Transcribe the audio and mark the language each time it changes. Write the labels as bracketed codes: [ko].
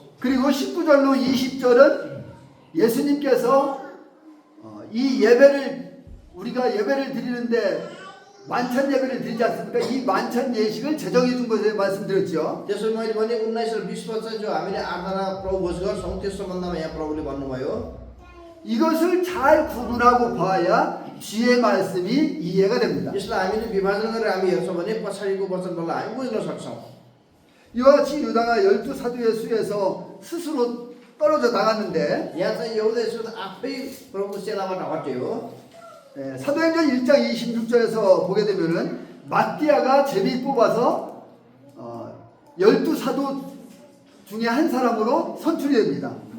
[ko] 그리고 19절로 20절은 예수님께서 이 예배를 우리가 예배를 드리는데 만찬 예배를 드리지 않습니까? 이 만찬 예식을 제정해 준 것에 말씀드렸죠. [ne] त्यसो मैले भने 19 र 20 पद चाहिँ जो हामीले आराधना प्रभु भोज गर्छौँ त्यस सम्बन्धमा यहाँ प्रभुले भन्नुभयो। [ko] 이것을 잘 구분하고 봐야 뒤의 말씀이 이해가 됩니다. [ne] यसलाई हामीले विभाजन गरेर हामी हेर्छौँ भने पछाडिको वचनलाई हामी बुझ्न सक्छौँ। [ko] 이와 같이 유다가 12사도의 수에서 스스로 떨어져 나갔는데 [ne] यहाँ चाहिँ एउटा यसो आफै प्रभुको चेलाबाट हट्यो। [ko] 사도행전 1장 26절에서 보게 되면은 마띠아가 제비 뽑아서 12사도 중에 한 사람으로 선출이 됩니다.